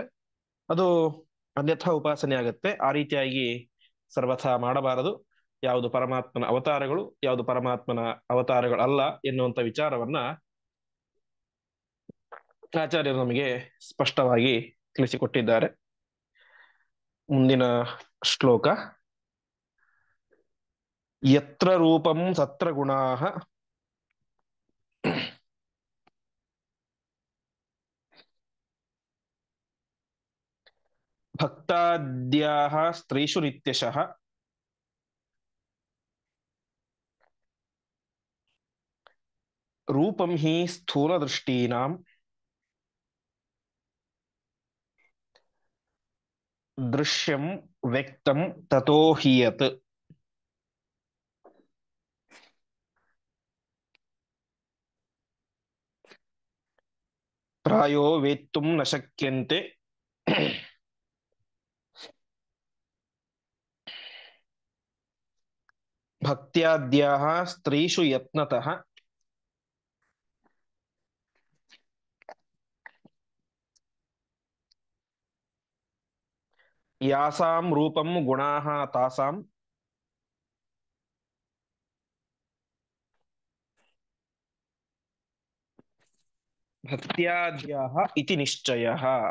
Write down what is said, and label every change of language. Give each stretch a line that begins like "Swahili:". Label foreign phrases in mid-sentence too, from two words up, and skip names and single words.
Kannada: ಅದು ಅನ್ಯಥಾ ಉಪಾಸನೆ ಆಗುತ್ತೆ. ಆ ರೀತಿಯಾಗಿ ಸರ್ವಥಾ ಮಾಡಬಾರದು. ಯಾವುದು ಪರಮಾತ್ಮನ ಅವತಾರಗಳು, ಯಾವುದು ಪರಮಾತ್ಮನ ಅವತಾರಗಳು ಅಲ್ಲ ಎನ್ನುವಂತ ವಿಚಾರವನ್ನ ಆಚಾರ್ಯರು ನಮಗೆ ಸ್ಪಷ್ಟವಾಗಿ ತಿಳಿಸಿಕೊಟ್ಟಿದ್ದಾರೆ. ಮುಂದಿನ ಶ್ಲೋಕ:
Sanskrit: ಯತ್ರ ರೂಪಂ ತತ್ರ ಗುಣಾಃ ಭಕ್ತಾದ್ಯಾಃ ಸ್ತ್ರೀಷು ನಿತ್ಯಶಃ ರೂಪಂ ಹಿ ಸ್ಥೂಲದೃಷ್ಟೀನಾಂ ದೃಶ್ಯಂ ವ್ಯಕ್ತಂ ತತೋ ಹೀಯತ್. ಪ್ರಾಯೋ ವೇತ್ತುಂ ನ ಶಕ್ಯಂತೆ ಭಕ್ತ್ಯಾದ್ಯಾಃ ಸ್ತ್ರೀಷು ಯತ್ನತಃ ಯಾಸಾಂ ರೂಪಂ ಗುಣಾಃ ತಾಸಾಂ ಭಕ್ತ್ಯಾದ್ಯಾಃ ಇತಿ ನಿಶ್ಚಯಃ.